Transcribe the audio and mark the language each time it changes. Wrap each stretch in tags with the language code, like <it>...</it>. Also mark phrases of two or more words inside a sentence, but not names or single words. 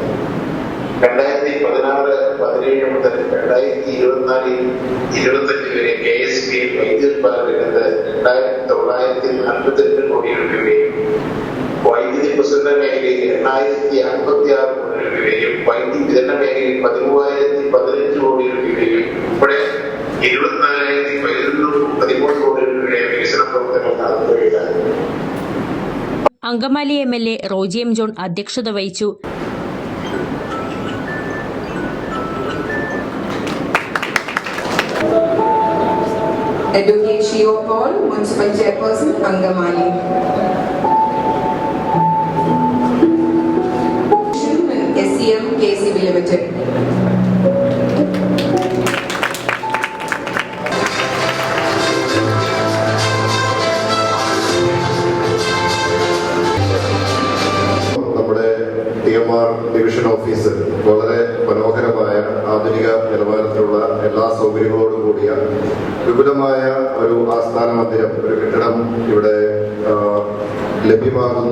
<ml>2016, 2017 മുതൽ 2024-25 വരെ KSB വൈദ്യുതോൽപാദന രംഗത്ത് 2,942 കോടി രൂപയും വൈദ്യുതി പ്രസരണ മേഖലയിൽ 8,056 കോടി രൂപയും വൈദ്യുതി വിതരണ മേഖലയിൽ 13,015 കോടി രൂപയും ഉൾപ്പെടെ 24,13 കോടി രൂപയുടെ വികസന പ്രവർത്തനങ്ങൾ നടത്തുകയാണ്. അങ്കമാലി MLA റോജി M. ജോൺ അധ്യക്ഷത വഹിച്ചു.</ml> <en>Advocate Shio Paul, Municipal Chairperson, Angamali. SCM KCB Limited.</en> <ml>നമ്മുടെ TMR ഡിവിഷൻ ഓഫീസ് വളരെ മനോഹരമായ ആധുനിക നിലവാരത്തിലുള്ള എല്ലാ സൗകര്യങ്ങളോടും കൂടിയ വിപുലമായ ഒരു ആസ്ഥാന മന്ദിരം, ഒരു കെട്ടിടം ഇവിടെ ലഭ്യമാകുന്നു.</ml>